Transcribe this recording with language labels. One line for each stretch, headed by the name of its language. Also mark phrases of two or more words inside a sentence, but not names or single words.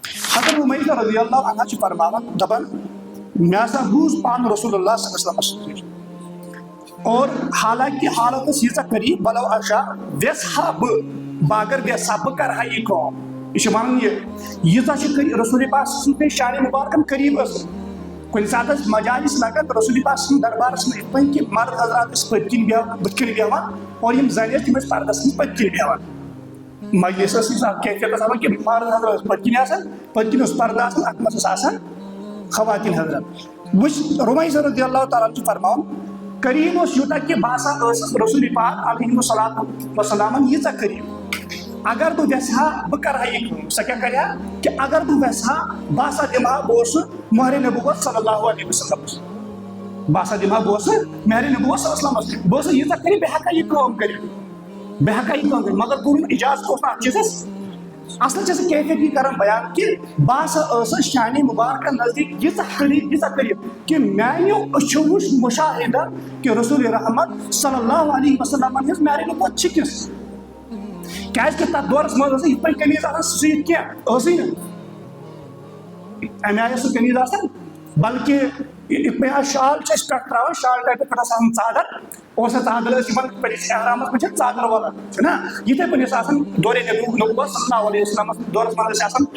Kashmiri: حضرت عمیرہ
Arabic: رضی اللہ عنہ
Kashmiri: چھ فرماوان دپان مےٚ ہسا بوٗز پانہٕ رسول اللہ
Arabic: صلی اللہ علیہ وسلم
Kashmiri: اور حالانکہ حالت ییٖژاہ قریٖب بلو اشا ویژھ ہا بہٕ اگر ویژھ ہا بہٕ کرٕ ہا یہِ کٲم یہ چھُ ونان ییٖژاہ چھِ رسول پاک سٕنٛدۍ شانہِ مُبارکن قریٖب ٲسۍ کُنہِ ساتہٕ ٲسۍ مجالس لگان رسول پاک سٕنٛدِ دربارس منٛز یِتھ پٲٹھۍ کہِ مرد حضرات ٲسۍ پٔتۍ کِنۍ بٕتھِ کِنۍ بیٚہوان اور یِم زنہِ ٲسۍ تِم ٲسۍ پردس منٛز پٔتۍ کِنۍ بیٚہوان مجلس ٲس یِژھ کیفیت ٲس آسان کہِ مرد حضرات ٲسۍ پٔتۍ کِنۍ آسان پٔتۍ کِنۍ اوس پردٕ آسان اتھ منٛز ٲس آسان خواتین حضرت وٕچھ رمیثہ
Arabic: رضی اللہ تعالیٰ عنہ
Kashmiri: چھُ فرماوان قریٖب اوس یوٗتاہ کہِ بہٕ ہسا ٲسٕس رسول پاک
Arabic: علیہ الصلوٰۃ والسلامن
Kashmiri: ییٖژاہ قریٖب اگر بہٕ ویژھٕ ہا بہٕ کرٕ ہا یہِ کٲم سۄ کیاہ کرِ ہا کہِ اگر بہٕ ویژھٕ ہا بہٕ ہسا دِمہٕ ہا بہٕ اوسُس مہرِ نبوت
Arabic: صلی اللہ علیہ وسلم
Kashmiri: بہٕ ہسا دِمہٕ ہا بہٕ اوسُس مہرِ نبوت
Arabic: صلی اللہ علیہ وسلم
Kashmiri: بہٕ اوسُس ییٖژاہ قریٖب بہٕ ہٮ۪کہٕ ہا یہِ کٲم کٔرِتھ مگر کوٚرُن اِجازت اوس نہٕ اتھ چیٖزس اصل چھِ سۄ کیفیت یہِ کران بیان کہِ بہٕ ہسا ٲسٕس شانہِ مُبارکن نزدیٖک ییٖژاہ قریٖب کہِ میانیو أچھو وٕچھ مُشاہِدہ کہِ رسول رحمت
Arabic: صلی اللہ
Kashmiri: علیہ وسلمن ہٕنٛز مہرِ نبوت چھِ کِژھ کیازِ کہِ تتھ دورس منٛز ٲس یِتھ پٲٹھۍ قمیٖض آسان سُوِتھ کینٛہہ ٲسٕے نہٕ امہِ آیہِ ٲس سُہ قمیٖض آسان بلکہِ یِتھ پٲٹھۍ آز شال چھِ أسۍ پٮ۪ٹھ تراوان شال ٹایپہٕ پٮ۪ٹھ ٲس آسان ژادر اور سۄ ژادر ٲس یِمن پٔرِس احرامس منٛز چھِ ژادر والان چھُنہ یِتھے پٲٹھۍ ٲس آسان دورِ نبوت
Arabic: صلی اللہ علیہ
Kashmiri: وسلمس دورس منٛز ٲسۍ آسان